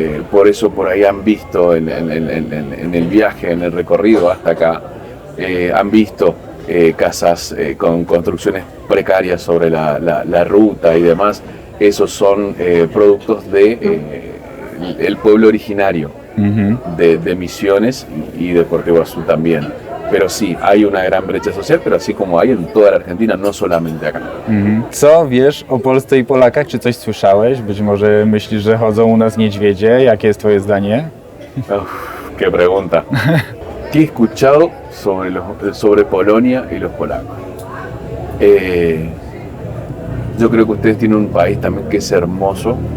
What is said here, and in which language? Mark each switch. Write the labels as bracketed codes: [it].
[es] Por eso por ahí han visto en el viaje, en el recorrido hasta acá, han visto casas con construcciones precarias sobre la ruta y demás. Esos son productos el pueblo originario de Misiones y de Puerto Iguazú también. pero sí, hay una gran brecha social, pero así como hay en toda la Argentina, no solamente acá. [pl] Co wiesz o Polsce i Polakach? Czy coś słyszałeś? Być może myślisz, że chodzą u nas niedźwiedzie? Jakie jest twoje zdanie? [es] Uf, qué pregunta. ¿Qué he escuchado sobre Polonia y los polacos? Yo creo que ustedes tienen un país también que es hermoso.